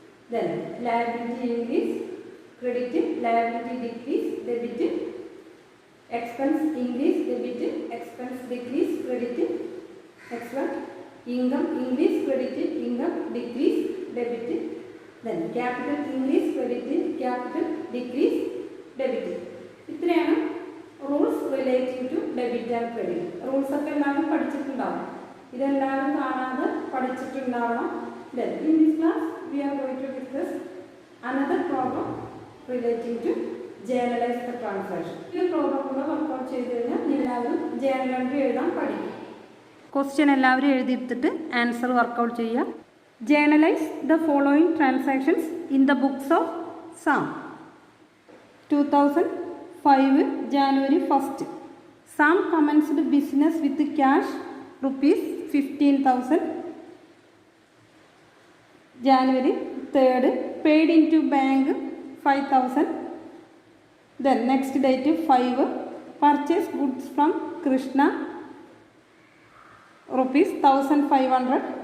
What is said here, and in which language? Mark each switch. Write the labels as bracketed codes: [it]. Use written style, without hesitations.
[en] Then liability increase, credit, liability decrease, debit. Expense increase, debit, expense decrease, credit. Next one, income increase, credit, income decrease, debit. Then capital increase, credit, capital decrease, debit. [ml] ഇത്രയാണ് [en] Rules relating to debit and credit. [ml] Rules ഒക്കെ എല്ലാവരും പഠിച്ചിട്ടുണ്ടാവും. ഇതെല്ലാവരും കാണാതെ പഠിച്ചിട്ടുണ്ടാവണം. [en] Then in this class we are going to discuss another problem relating to journalised transaction. [ml] ഈ problem കൂടെ workout ചെയ്ത് കഴിഞ്ഞാൽ എല്ലാവരും ജേർണൽ എൻട്രി എഴുതാൻ പഠിക്കും. ക്വസ്റ്റ്യൻ എല്ലാവരും എഴുതിയെടുത്തിട്ട് ആൻസർ വർക്കൗട്ട് ചെയ്യുക. [en] Journalise the following transactions in the books of Sam. 2005 January 1st. Sam commenced business with cash rupees 15,000. January 3rd paid into bank 5,000. Then next date 5 purchase goods from Krishna rupees 1,500.